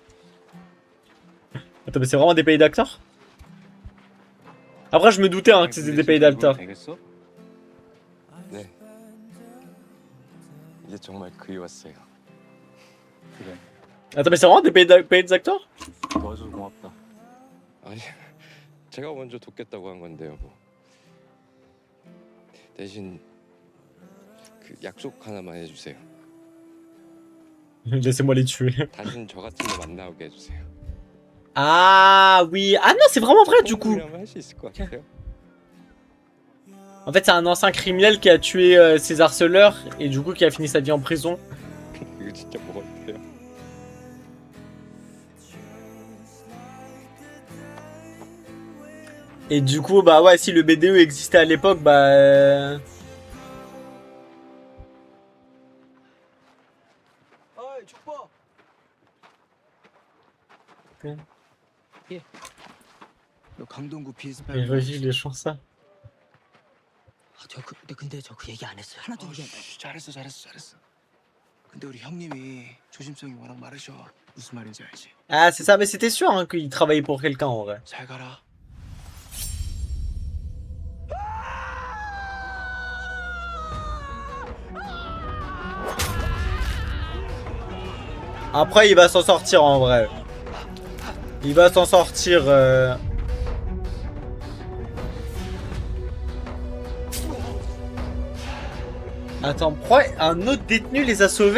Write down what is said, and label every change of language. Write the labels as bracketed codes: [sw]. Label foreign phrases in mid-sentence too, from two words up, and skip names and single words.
[fr] Attends, mais c'est vraiment des pays d'acteurs? Après, je me doutais hein, que c'était des pays d'acteurs. Attends, mais c'est vraiment des pays d'acteurs? [ko] 아니, 제가 먼저 돕겠다고 한 건데요. 뭐. 대신 그 약속 하나만 해주세요. [fr] Laissez-moi les tuer. [ko] 다신 저 같은 거 만나오게 해주세요. [fr] Ah oui, ah non, c'est vraiment vrai du coup. En fait, c'est un ancien criminel qui a tué ses harceleurs et du coup qui a fini sa vie en prison. [ko] 이거 진짜 뭐 같아요? [fr] Et du coup, bah ouais, si le BDE existait à l'époque, bah... Il revit les chants ça. [ko] 근데 저 그 얘기 안 했어요. 하나도 얘기 안 했어요. 잘했어. 근데 우리 형님이 조심성이 워낙 많으셔. 무슨 말인지 알지? [fr] Ah, c'est ça, mais c'était sûr hein, qu'il travaillait pour quelqu'un en vrai. [ko] 잘 가라. [fr] Après, il va s'en sortir en vrai. Il va s'en sortir. Attends, pourquoi un autre détenu les a sauvés?